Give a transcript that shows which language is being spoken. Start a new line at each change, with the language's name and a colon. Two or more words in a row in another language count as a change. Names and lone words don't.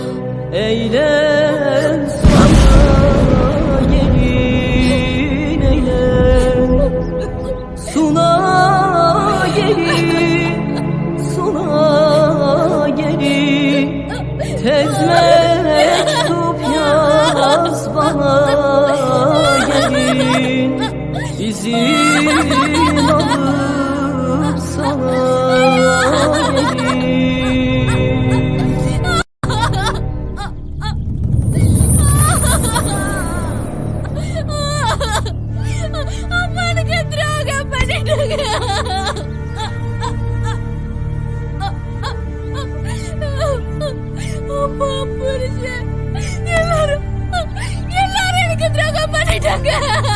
Turkish: Eyle sana gelin eyle, suna suna gelin, tez mektup yaz bana gelin, izin alıp sana gelin.
Tamil: அம்மானுக்கு துரோகம் பண்ணிட்டாங்க. அம்மா, புருஷன் எல்லாரும் எனக்கு துரோகம் பண்ணிட்டாங்க.